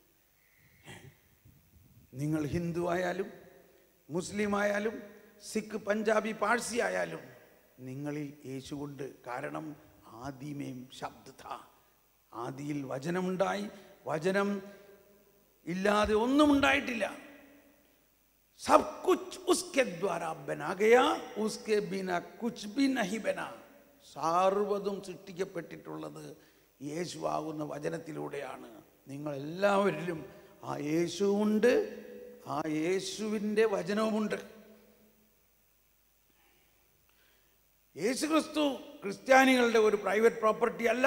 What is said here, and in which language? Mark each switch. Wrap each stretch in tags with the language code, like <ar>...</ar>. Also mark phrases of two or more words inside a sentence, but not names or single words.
<ml>നിങ്ങൾ ഹിന്ദു ആയാലും മുസ്ലിം ആയാലും സിഖ് പഞ്ചാബി പാഴ്സി ആയാലും നിങ്ങളിൽ യേശുവുണ്ട്. കാരണം</ml> <hi>आदि में शब्द,</hi> <ml>ആദിയിൽ വചനമുണ്ടായി, വചനം ഇല്ലാതെ ഒന്നും ഉണ്ടായിട്ടില്ല.</ml> <hi>सब कुछ उसके द्वारा बना गया, उसके बिना कुछ भी नहीं बना.</hi> <ml>സർവ്വതും സൃഷ്ടിക്കപ്പെട്ടിട്ടുള്ളത് യേശുവാകുന്ന വചനത്തിലൂടെയാണ്. നിങ്ങളെല്ലാവരിലും ആ യേശുവുണ്ട്, ആ യേശുവിൻ്റെ വചനവുമുണ്ട്. യേശുക്രിസ്തു ക്രിസ്ത്യാനികളുടെ ഒരു</ml> <en>private property</en> <ml>അല്ല.</ml>